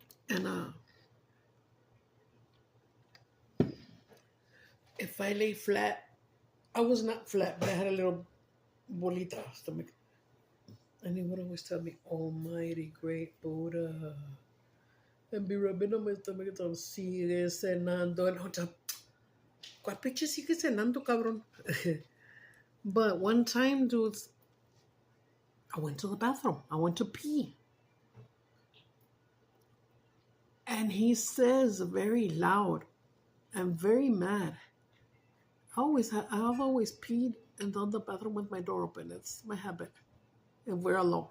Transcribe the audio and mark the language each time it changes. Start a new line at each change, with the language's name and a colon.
English: And if I lay flat, I was not flat, but I had a little bolita stomach. And he would always tell me, Almighty great Buddha. And be rubbing on my stomach and tell me,
Spanish: sigue cenando.
English: And I'll tell,
Spanish: ¿cuál pinche sigue cenando, cabrón?
English: But one time, dudes, I went to the bathroom. I went to pee. And he says very loud and very mad, I've always peed and done the bathroom with my door open. It's my habit. If we're alone.